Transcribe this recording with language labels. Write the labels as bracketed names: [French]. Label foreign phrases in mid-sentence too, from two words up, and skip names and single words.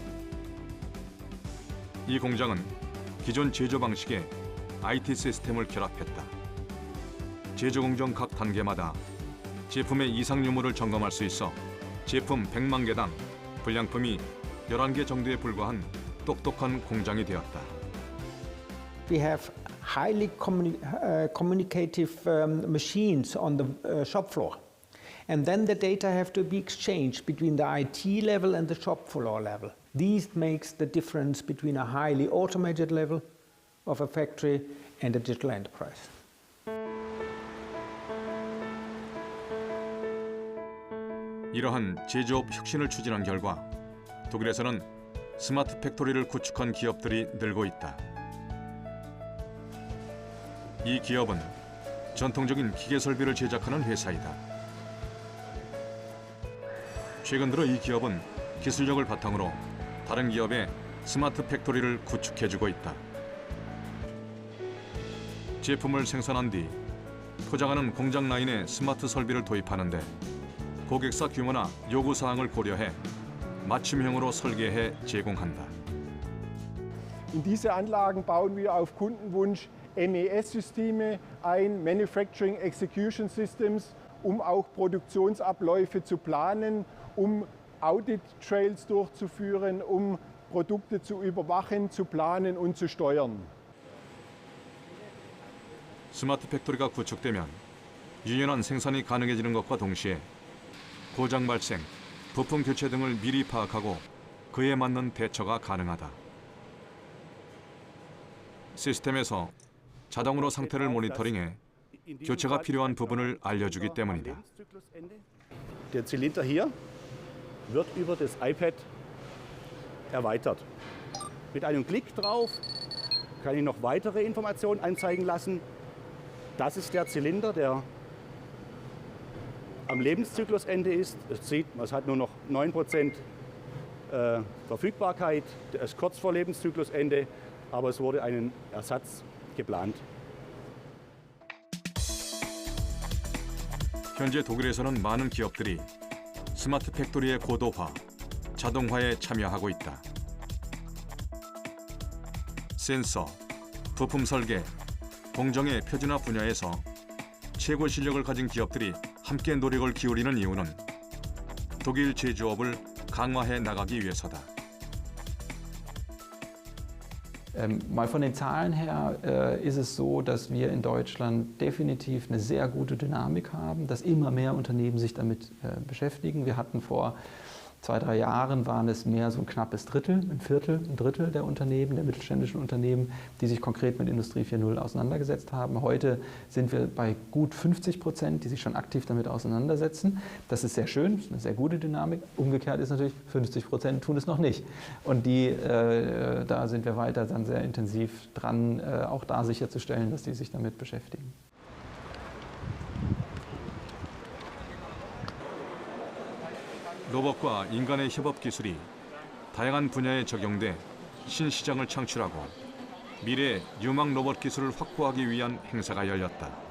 [Korean] 이 공장은 기존 제조 방식에 IT 시스템을 결합했다. 제조 공정 각 단계마다 제품의 이상 유무를 점검할 수 있어 제품 100만 개당 불량품이 11개 정도에 불과한 똑똑한 공장이 되었다. [English] We have highly communicative machines on the shop floor. And then the data have to be exchanged between the IT level and the shop floor level. This makes the difference between a highly automated level of a factory and a digital enterprise. [Korean] 이러한 제조업 혁신을 추진한 결과 독일에서는 스마트 팩토리를 구축한 기업들이 늘고 있다. 이 기업은 전통적인 기계 설비를 제작하는 회사이다. 최근 들어 이 기업은 기술력을 바탕으로 다른 기업의 스마트 팩토리를 구축해주고 있다. 제품을 생산한 뒤 포장하는 공장 라인에 스마트 설비를 도입하는데 고객사 규모나 요구사항을 고려해 맞춤형으로 설계해 제공한다. [German] In diese Anlagen bauen wir auf Kundenwunsch MES-Systeme ein, [English] Manufacturing Execution Systems, [German] auch Produktionsabläufe zu planen, Audit-Trails durchzuführen, Produkte zu überwachen, zu planen und zu steuern. [Korean] 스마트 팩토리가 구축되면 유연한 생산이 가능해지는 것과 동시에 고장 발생, 부품 교체 등을 미리 파악하고 그에 맞는 대처가 가능하다. 시스템에서 자동으로 상태를 모니터링해 교체가 필요한 부분을 알려주기 때문이다. [German] Der Zylinder hier wird über das iPad erweitert. Mit einem Klick drauf kann ich noch weitere Informationen anzeigen lassen. Das ist der Zylinder, der am Lebenszyklusende ist. Es hat nur noch 9% Verfügbarkeit. Der ist kurz vor Lebenszyklusende, aber es wurde ein Ersatz geplant. [Korean] 현재 독일에서는 많은 기업들이 스마트 팩토리의 고도화, 자동화에 참여하고 있다. 센서, 부품 설계, 공정의 표준화 분야에서 최고 실력을 가진 기업들이 함께 노력을 기울이는 이유는 독일 제조업을 강화해 나가기 위해서다. [German] Mal von den Zahlen her ist es so, dass wir in Deutschland definitiv eine sehr gute Dynamik haben, dass immer mehr Unternehmen sich damit beschäftigen. Wir hatten vor 2-3 Jahren waren es mehr so ein knappes Drittel, ein Drittel der Unternehmen, der mittelständischen Unternehmen, die sich konkret mit Industrie 4.0 auseinandergesetzt haben. Heute sind wir bei gut 50%, die sich schon aktiv damit auseinandersetzen. Das ist sehr schön, das ist eine sehr gute Dynamik. Umgekehrt ist natürlich, 50% tun es noch nicht. Und da sind wir weiter dann sehr intensiv dran, auch da sicherzustellen, dass die sich damit beschäftigen. [Korean] 로봇과 인간의 협업 기술이 다양한 분야에 적용돼 신시장을 창출하고 미래 유망 로봇 기술을 확보하기 위한 행사가 열렸다.